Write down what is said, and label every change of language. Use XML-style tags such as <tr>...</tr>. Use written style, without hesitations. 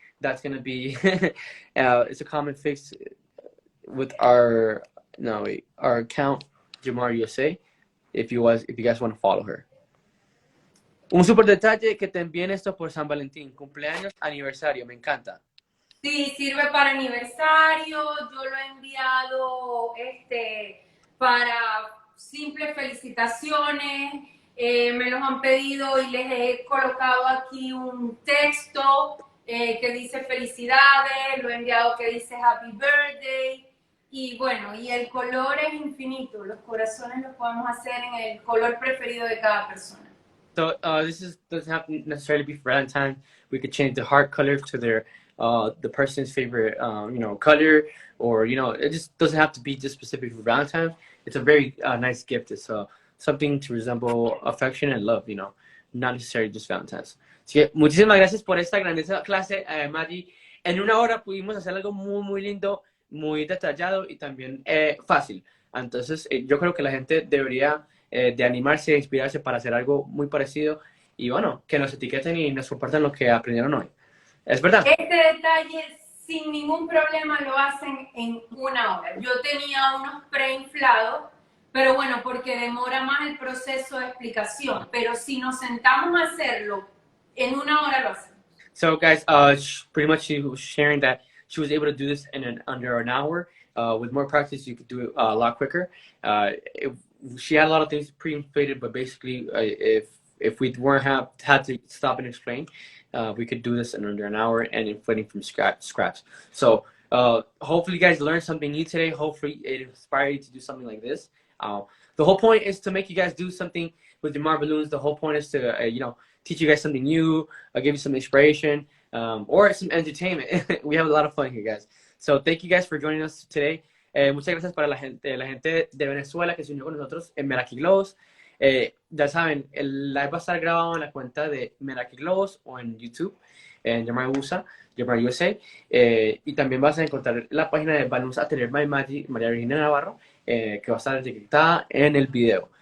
<en>That's going to be, it's a common fix with our account, Gemar USA, if you guys want to follow her.</en> <es>Un súper detalle que te envíen esto por San Valentín, cumpleaños, aniversario, me encanta. Sí, sirve para aniversario, yo lo he enviado para simples felicitaciones, me los han pedido y les he colocado aquí un texto que dice felicidades, lo he enviado que dice</es> <en>happy birthday</en> <es>y bueno, y el color es infinito, los corazones los podemos hacer en el color preferido de cada persona.</es> <en>So doesn't have to necessarily be for Valentine. We could change the heart color to their the person's favorite color, or it just doesn't have to be just specific for Valentine's. It's a very nice gift. It's something to resemble affection and love. Not necessarily just Valentine's.</en> <es>Así que muchísimas gracias por esta grandiosa clase, Maggie. En una hora pudimos hacer algo muy muy lindo, muy detallado y también fácil. Entonces yo creo que la gente debería de animarse e inspirarse para hacer algo muy parecido y bueno, que nos etiqueten y nos compartan lo que aprendieron hoy. ¿Es verdad? Este detalle sin ningún problema lo hacen en una hora. Yo tenía unos preinflados, pero bueno, porque demora más el proceso de explicación. Pero si nos sentamos a hacerlo, en una hora lo hacemos.</es> <en>So guys, pretty much she was sharing that she was able to do this in under an hour. With more practice, you could do it a lot quicker. She had a lot of things pre-inflated, but basically, if we weren't had to stop and explain, we could do this in under an hour and inflating from scratch. So hopefully, you guys learned something new today. Hopefully, it inspired you to do something like this. The whole point is to make you guys do something with your Jamar balloons. The whole point is to teach you guys something new, give you some inspiration, or some entertainment. We have a lot of fun here, guys. So thank you guys for joining us today.</en> <es>Muchas gracias para la gente de Venezuela que se unió con nosotros en Meraki Globos. Ya saben, el live va a estar grabado en la cuenta de Meraki Globos o en YouTube, en Jamar USA. Y también vas a encontrar la página de Balloons Atelier by Maggie, María Virginia Navarro, que va a estar etiquetada en el video.</es>